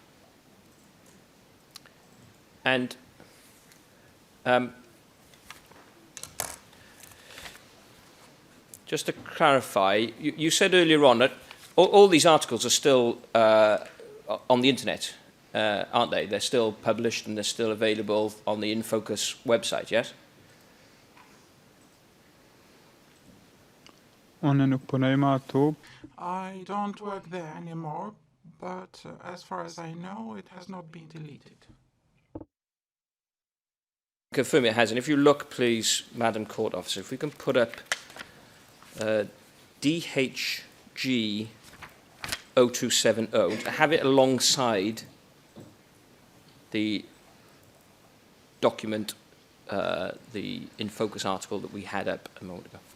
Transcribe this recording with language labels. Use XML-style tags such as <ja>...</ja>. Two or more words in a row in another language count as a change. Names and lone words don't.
<en>And just to clarify, you said earlier on that all these articles are still on the internet, aren't they? They're still published and they're still available on the InFocus website, yes?</en> <sq>Unë nuk punoj më ato,</sq> <en>I don't work there anymore, but as far as I know, it has not been deleted. Confirm it has. And if you look, please, Madam Court Officer, if we can put up DHG 0270, to have it alongside the document, the InFocus article that we had up a moment ago.</en>